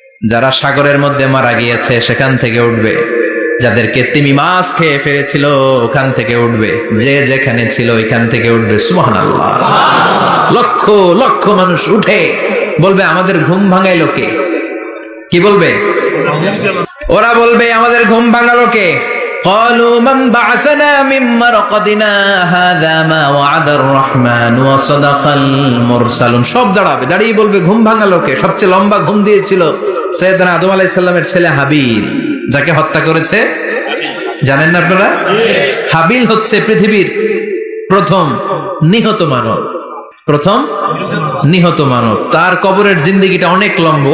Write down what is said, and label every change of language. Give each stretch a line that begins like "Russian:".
Bangla: যারা সাগরের মধ্যে মারা গিয়েছে সেখান থেকে উঠবে। যাদেরকে তিমি মাছ খেয়ে ফেলেছিল ওখান থেকে উঠবে। যে যেখানে ছিল ওইখান থেকে উঠবে। সুবহানাল্লাহ। লক্ষ লক্ষ মানুষ উঠে বলবে আমাদের ঘুম ভাঙাইলো কে? কি বলবে? ওরা বলবে আমাদের ঘুম ভাঙালো কে?
Arabic: قالوا من بعثنا من مرقدنا هذا ما وعد الرحمن وصدق المرسلون।
Bangla: সব দাঁড়াবে, দাঁড়িয়ে বলবে ঘুম ভাঙালো কে? সবচেয়ে লম্বা ঘুম দিয়েছিল সাইয়েদনা আদম আলাইহিস সালামের ছেলে হাবিল, যাকে হত্যা করেছে জানেন না আপনারা? হাবিল হচ্ছে পৃথিবীর প্রথম নিহত মানব। প্রথম নিহত মানব। তার কবরের জিন্দেগিটা অনেক লম্বা।